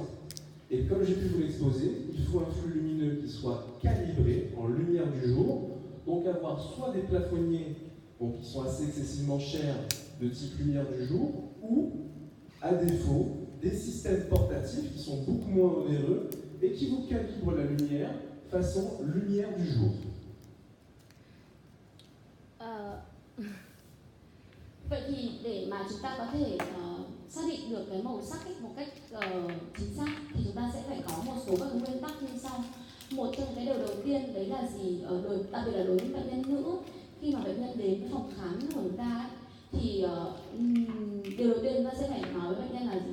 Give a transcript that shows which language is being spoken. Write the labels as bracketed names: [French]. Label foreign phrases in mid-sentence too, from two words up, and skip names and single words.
[French] Et comme j'ai pu vous l'exposer, il faut un flux lumineux qui soit calibré en lumière du jour, donc avoir soit des plafonniers qui sont assez excessivement chers de type lumière du jour, ou, à défaut, des systèmes portatifs qui sont beaucoup moins onéreux et qui vous calibrent la lumière façon lumière du jour. [Vietnamese] Vậy thì để mà chúng ta có thể xác định được cái màu sắc một cách chính xác thì chúng ta sẽ phải có một số các nguyên tắc như sau. Một trong cái điều đầu tiên đấy là gì, đặc biệt là đối với bệnh nhân nữ, khi mà bệnh nhân đến phòng khám của chúng ta ấy, thì điều đầu tiên chúng ta sẽ phải nói với bệnh nhân là gì?